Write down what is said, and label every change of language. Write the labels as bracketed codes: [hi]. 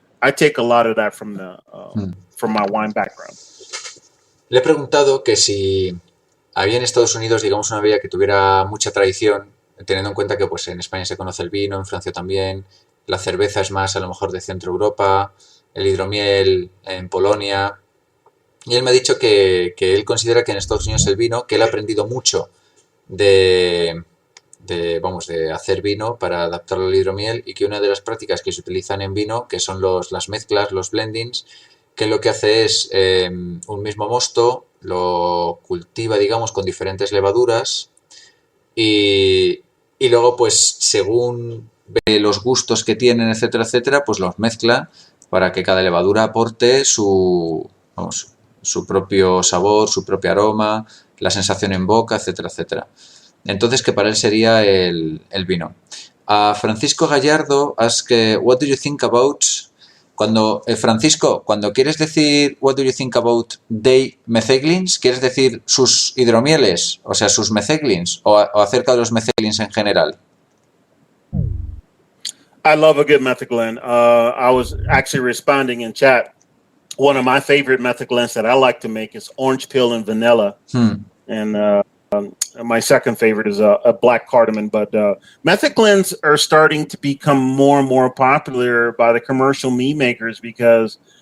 [en] I take a lot of that from my wine background. [es] Le he preguntado que si había en Estados Unidos, digamos, una bebida que tuviera mucha tradición, teniendo en cuenta que pues en España se conoce el vino, en Francia también, la cerveza es más a lo mejor de Centro Europa, el hidromiel en Polonia, y él me ha dicho que él considera que en Estados Unidos el vino, que él ha aprendido mucho de hacer vino para adaptarlo al hidromiel, y que una de las prácticas que se utilizan en vino, que son las mezclas, los blendings, que lo que hace es un mismo mosto, lo cultiva, digamos, con diferentes levaduras, y luego, pues, según ve los gustos que tienen, etcétera, pues los mezcla para que cada levadura aporte su propio sabor, su propio aroma, la sensación en boca, etcétera. Entonces, que para él sería el vino. [en] Francisco Gallardo ask, what do you think about... [es] Francisco, cuando quieres decir [en] what do you think about they metheglins, [es] ¿quieres decir sus hidromieles, o sea, sus metheglins, o acerca de los metheglins en general? [en] I love a good metheglin. I was actually responding in chat. One of my favorite metheglins that I like to make is orange peel and vanilla. And my second favorite is a black cardamom. But metheglins are starting to become more and more popular by the commercial meat makers because,